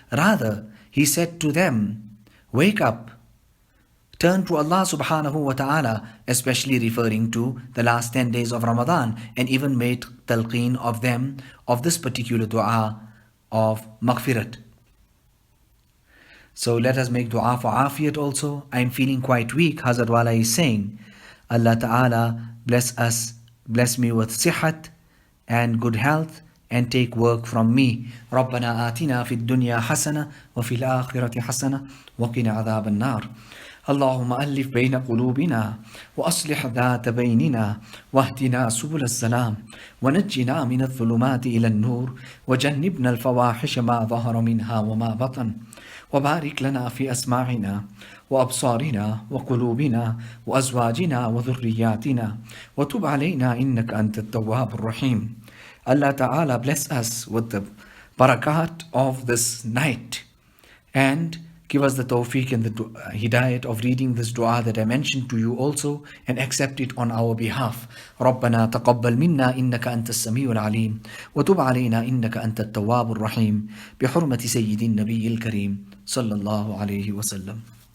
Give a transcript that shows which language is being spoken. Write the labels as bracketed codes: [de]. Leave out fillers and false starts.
[en] Rather, he said to them, wake up, turn to Allah subhanahu wa ta'ala, especially referring to the last 10 days of Ramadan, and even made talqeen of them of this particular dua of maghfirat. So let us make dua for afiyat also. I am feeling quite weak, Hazrat Wala is saying. Allah Ta'ala bless me with sihat and good health and take work from me. [ar] ربنا آتنا في الدنيا حسنة وفي الآخرة حسنة وقنا عذاب النار. اللهم ألف بين قلوبنا وأصلح ذات بيننا واهدنا سبل السلام ونجنا من الظلمات إلى النور وجنبنا الفواحش ما ظهر منها وما بطن وبارك لنا في أسماعنا وأبصارنا وقلوبنا وأزواجنا وذرياتنا وتب علينا إنك أنت التواب الرحيم. [en] Allah Ta'ala bless us with the barakat of this night and give us the tawfiq and the hidayat of reading this dua that I mentioned to you also and accept it on our behalf. [ar] ربنا تقبل منا إنك أنت السميع العليم وتب علينا إنك أنت التواب الرحيم بحرمة سيد النبي الكريم صلى الله عليه وسلم.